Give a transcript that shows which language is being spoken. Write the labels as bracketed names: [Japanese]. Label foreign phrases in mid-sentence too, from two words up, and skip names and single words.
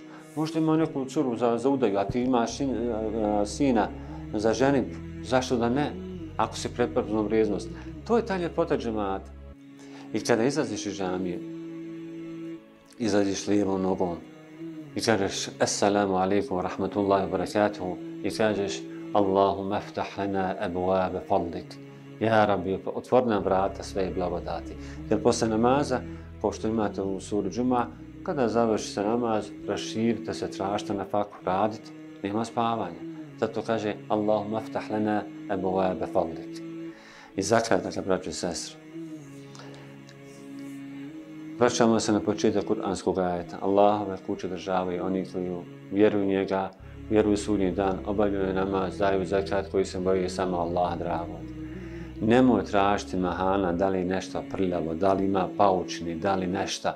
[Bosnian] Možda ima neku curu za udaju, a ti imaš sina za ženitbu. Zašto da ne? Ako si prepoznao vrijednost. To je ta ljepota džemata. I kada izlaziš iz džamije, izlaziš lijevom nogom i kažeš [Arabic] السلام عليكم ورحمة الله وبركاته [Bosnian] i kažeš [Arabic] اللهم افتح لنا أبواب فضلك. [Bosnian] Ja Rabbi, otvori nam vrata sve blagodati. Jer posle namaza, kao što imate u suri Džuma, kada završi se namaz, raširite se, tražite na faku, radite, nema spavanja. Zato kaže [Arabic] اللهم افتح لنا أبواب فضلك. [Bosnian] I za kraj, dakle, braćo i sestre, vraćamo se na početak kuranskog ajeta. Allahove kuće državaju oni koji vjeruju njega, vjeruju sudnji dan, obavljaju namaz, daju zekat koji se boji samo Allaha dragog. Nemoj tražiti mahana da li je nešto prljavo, da li ima paučini, da li nešta.